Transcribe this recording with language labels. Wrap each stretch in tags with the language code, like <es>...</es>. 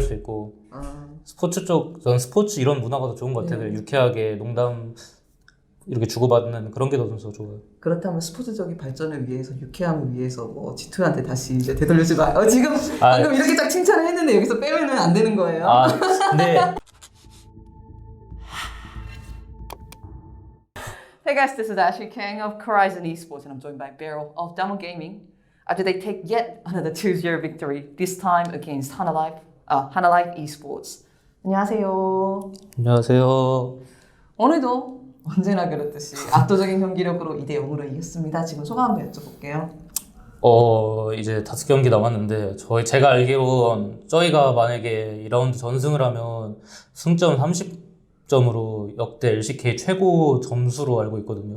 <ko>수 있고 스포츠 쪽, 전 스포츠 이런 문화가 더 좋은 것 같아요. 유쾌하게 농담 이렇게 주고받는 그런 게 더 좋아요. 그렇다면 스포츠적인 발전을 위해서, 유쾌함을 위해서 뭐 G2한테 다시 이제 되돌리지 마요. 지금 방금 이렇게 딱 칭찬을 했는데 여기서 빼면은 안 되는 거예요. 근데</ko> <en>Hey guys, this is Ashley Kang of Horizon Esports and I'm joined by Beryl of Damwon Gaming after they take yet another 2-0 victory, this time against Hanalife Esports.</en> <ko>안녕하세요. 안녕하세요. 오늘도 언제나 그렇듯이 압도적인 경기력으로 2대0으로 이겼습니다. 지금 소감 한번 여쭤볼게요. 이제 5경기 남았는데 제가 알기론 저희가 만약에 2라운드 전승을 하면 승점 30점으로 역대 LCK 최고 점수로 알고 있거든요.</ko>